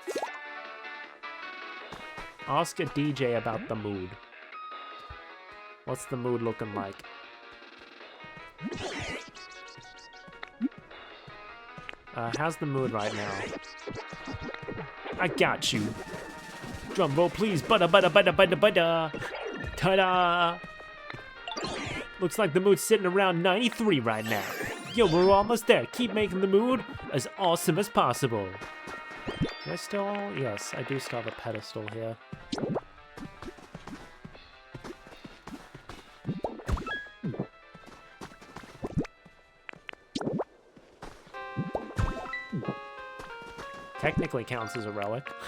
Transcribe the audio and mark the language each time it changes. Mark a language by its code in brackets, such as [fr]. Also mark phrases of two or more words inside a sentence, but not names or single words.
[en] Ask a DJ about the mood. What's the mood looking like? How's the mood right now? I got you. Drum roll, please. Bada bada bada bada bada. Ta-da! Looks like the mood's sitting around 93 right now. Yo, we're almost there. Keep making the mood as awesome as possible. Do I still... Yes, I do still have a pedestal here. Technically counts as a relic.